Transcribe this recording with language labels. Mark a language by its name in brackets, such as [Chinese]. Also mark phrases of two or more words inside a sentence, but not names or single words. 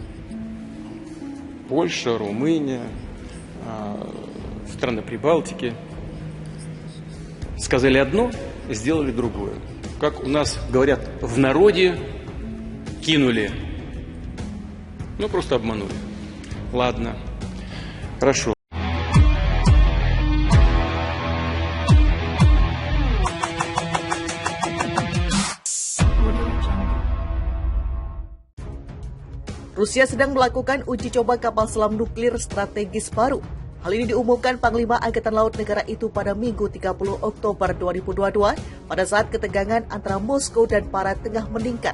[Russian] Польша, Румыния, страны Прибалтики. Сказали одно, сделали другое. Как у нас говорят в народе, кинули. Ну, просто обманули. Ладно. Хорошо. [Indonesian] Rusia sedang melakukan uji coba kapal selam nuklir strategis baru. Hal ini diumumkan Panglima Angkatan Laut negara itu pada Minggu 30 Oktober 2022 pada saat ketegangan antara Moskow dan Barat tengah meningkat.